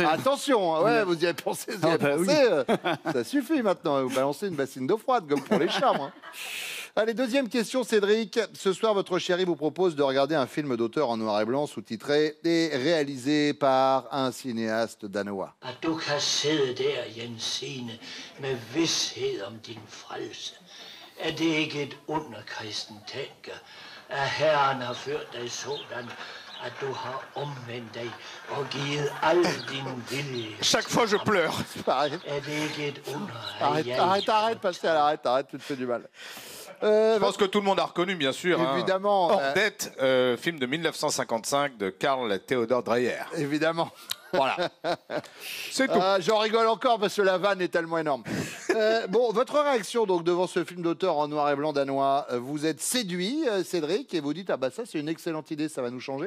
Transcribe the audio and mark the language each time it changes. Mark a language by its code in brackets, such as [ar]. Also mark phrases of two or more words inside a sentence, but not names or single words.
[fr] Attention, hein, ouais, vous y avez pensé, ça suffit maintenant. Vous balancez une bassine d'eau froide, comme pour les chats. Hein. Allez, deuxième question, Cédric. Ce soir, votre chérie vous propose de regarder un film d'auteur en noir et blanc, sous-titré et réalisé par un cinéaste danois. [da] At du kan sidde der, Jensine, med vidshed om din frelse. Er det ikke et under, kristen tænker, at Herren har ført dig sådan, at du har omvendt dig og givet al din vilje? [fr] Chaque fois, je pleure. Arrête, [da] Er det ikke et under, [fr] arrête, Pascal, arrête, tu te fais du mal. Je pense que tout le monde a reconnu, bien sûr. Évidemment. Ordette, film de 1955 de Karl Theodor Dreyer. Évidemment. Voilà. C'est tout. J'en rigole encore parce que la vanne est tellement énorme. Bon, votre réaction donc devant ce film d'auteur en noir et blanc danois, vous êtes séduit, Cédric, et vous dites ah bah ça c'est une excellente idée, ça va nous changer.